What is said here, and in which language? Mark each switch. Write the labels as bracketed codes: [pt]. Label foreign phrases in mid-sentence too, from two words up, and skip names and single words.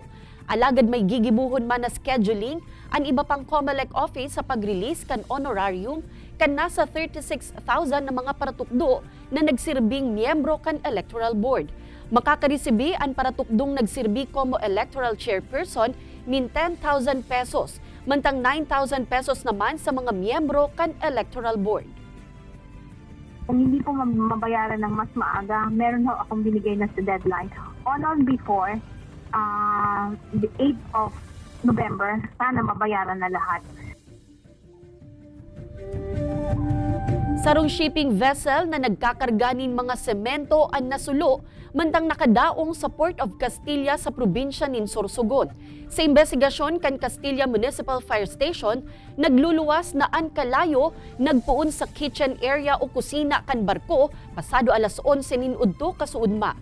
[bik] Alagad may gigibuhon man na scheduling ang iba pang COMELEC office sa pag-release kan honorarium kan nasa 36,000 na mga paratukdo na nagsirbing miyembro kan Electoral Board. Makakaresibi ang paratukdong nagsirbi como Electoral Chairperson min 10,000 pesos, mantang 9,000 pesos naman sa mga miyembro kan Electoral Board. [tl] Kung hindi po mabayaran ng mas maaga, meron ho akong binigay na sa deadline. [en] On or before the 8th of November, [tl] sana mabayaran na lahat. [bik] Sarong shipping vessel na nagkakarganin mga semento ang nasulo, mantang nakadaong sa Port of Castilla sa probinsya nin Sorsogon. Sa investigasyon kan Castilla Municipal Fire Station, nagluluwas na ang kalayo nagpuon sa [en] kitchen area [bik] o kusina kan barko pasado alas 11 nin udto kasuudma.